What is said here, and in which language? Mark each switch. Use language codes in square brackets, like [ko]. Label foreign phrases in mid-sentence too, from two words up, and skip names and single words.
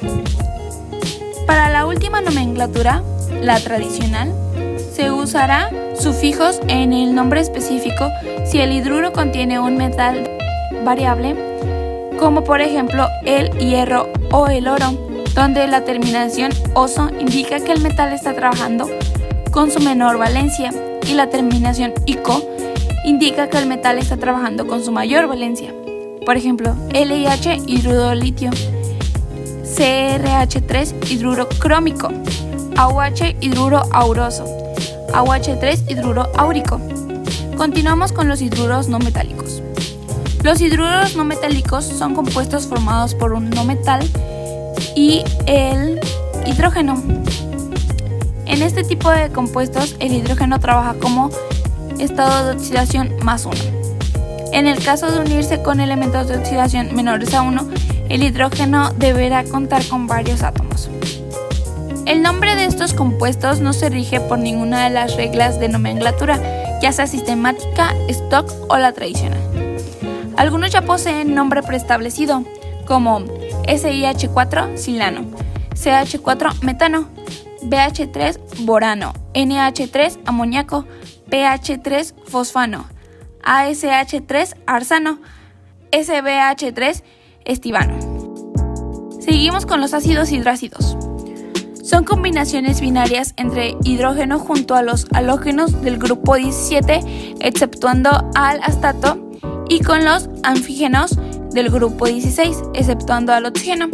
[es] Para la última nomenclatura, la tradicional, se usará sufijos en el nombre específico si el hidruro contiene un metal variable, como por ejemplo el hierro o el oro, donde la terminación oso indica que el metal está trabajando con su menor valencia y la terminación ico indica que el metal está trabajando con su mayor valencia. Por ejemplo, LiH, hidruro de litio, CrH3, hidruro crómico, AuH, hidruro auroso, AuH3, hidruro áurico. Continuamos con los hidruros no metálicos. Los hidruros no metálicos son compuestos formados por un no metal y el hidrógeno. En este tipo de compuestos, el hidrógeno trabaja como estado de oxidación +1. En el caso de unirse con elementos de oxidación menores a 1, el hidrógeno deberá contar con varios átomos. El nombre de estos compuestos no se rige por ninguna de las reglas de nomenclatura, ya sea sistemática, stock o la tradicional. Algunos ya poseen nombre preestablecido, como SiH4 silano, CH4 metano, BH3 borano, NH3 amoníaco, PH3 fosfano, ASH3 arsano, SbH3 estivano. Seguimos con los ácidos hidrácidos. Son combinaciones binarias entre hidrógeno junto a los halógenos del grupo 17, exceptuando al astato, y con los anfígenos del grupo 16, exceptuando al oxígeno.